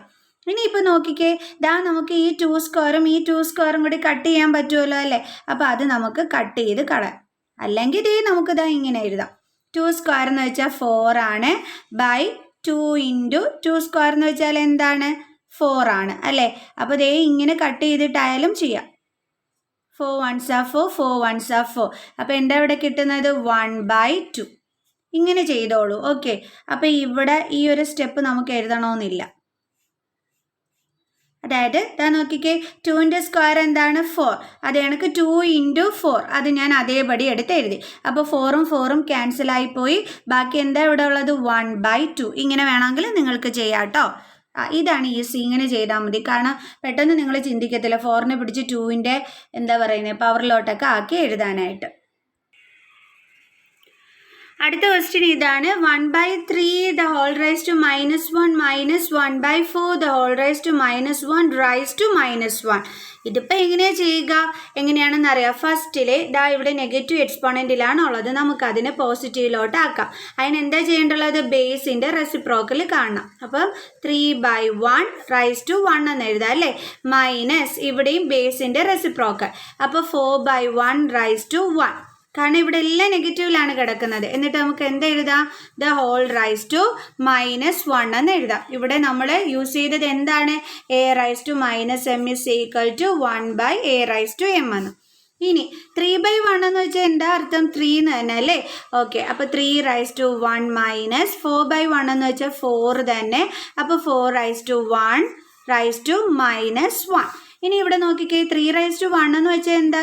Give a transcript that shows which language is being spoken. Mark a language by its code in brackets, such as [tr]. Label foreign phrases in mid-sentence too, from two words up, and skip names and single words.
[ml] ഇനിയിപ്പോൾ നോക്കിക്കേ, നമുക്ക് ഈ 2² ഈ 2² കൂടി കട്ട് ചെയ്യാൻ പറ്റുമല്ലോ അല്ലേ. അപ്പോൾ അത് നമുക്ക് കട്ട് ചെയ്ത് കളയാം. അല്ലെങ്കിൽ നമുക്കിതാ ഇങ്ങനെ എഴുതാം. 2² എന്ന് വെച്ചാൽ 4 ആണ്, ബൈ 2 ഇൻറ്റു 2² എന്ന് വെച്ചാൽ എന്താണ്? 4 ആണ് അല്ലേ. അപ്പോൾ ഇങ്ങനെ കട്ട് ചെയ്തിട്ടായാലും ചെയ്യാം. [en] 4 1s are 4, 4 1s are 4. [ml] അപ്പോൾ എന്താ ഇവിടെ കിട്ടുന്നത്? 1/2. ഇങ്ങനെ ചെയ്തോളൂ. ഓക്കെ, അപ്പോൾ ഇവിടെ ഈ ഒരു സ്റ്റെപ്പ് നമുക്ക് എഴുതണമെന്നില്ല. അതായത് നോക്കിക്കേ, 2ൻ്റെ സ്ക്വയർ എന്താണ്? 4. അത് കണക്ക് 2 ഇൻറ്റു 4 അത് ഞാൻ അതേപടി എടുത്ത് എഴുതി. അപ്പോൾ 4ഉം 4ഉം ക്യാൻസലായി പോയി. ബാക്കി എന്താ ഇവിടെ ഉള്ളത്? 1/2. ഇങ്ങനെ വേണമെങ്കിൽ നിങ്ങൾക്ക് ചെയ്യാം കേട്ടോ. ഇതാണ് ഈസി. ഇങ്ങനെ ചെയ്താൽ മതി. കാരണം പെട്ടെന്ന് നിങ്ങൾ ചിന്തിക്കത്തില്ല 4നെ പിടിച്ച് 2ൻ്റെ എന്താ പറയുന്നത് പവറിലോട്ടൊക്കെ ആക്കി എഴുതാനായിട്ട്. അടുത്ത ക്വസ്റ്റ്യൻ ഇതാണ്. [en] 1/3 the whole raised to -1 minus 1/4 the whole raised to -1 raised to -1. [ml] ഇതിപ്പോൾ എങ്ങനെയാണ് ചെയ്യുക? എങ്ങനെയാണെന്ന് അറിയാം. ഫസ്റ്റിൽ ഇവിടെ [en] negative exponent [ml] ഉള്ളത്. നമുക്കതിനെ പോസിറ്റീവിലോട്ട് ആക്കാം. അതിനെന്താ ചെയ്യേണ്ടുള്ളത്? [en] base reciprocal [ml] കാണണം. അപ്പം 3/1 [en] raised to 1 [ml] എന്ന് എഴുതാം അല്ലേ. മൈനസ് ഇവിടെയും [en] base reciprocal. [ml] അപ്പോൾ 4/1 [en] raised to 1. [ml] കാരണം ഇവിടെ എല്ലാം നെഗറ്റീവിലാണ് കിടക്കുന്നത്. എന്നിട്ട് നമുക്ക് എന്ത് എഴുതാം? [en] the whole raise to [ml] -1 എന്ന് എഴുതാം. ഇവിടെ നമ്മൾ യൂസ് ചെയ്തത് എന്താണ്? [en] a raised to -m is equal to 1/a raised to m എന്ന്. [ml] ഇനി 3/1 എന്ന് വെച്ചാൽ എന്താ അർത്ഥം? 3 എന്ന് തന്നെ അല്ലേ? ഓക്കെ, അപ്പോൾ 3/1 മൈനസ് 4/1 എന്ന് വെച്ചാൽ 4 തന്നെ. അപ്പോൾ 4/1 -1. ഇനി ഇവിടെ നോക്കിക്കേ, 3/1 എന്ന് വെച്ചാൽ എന്താ?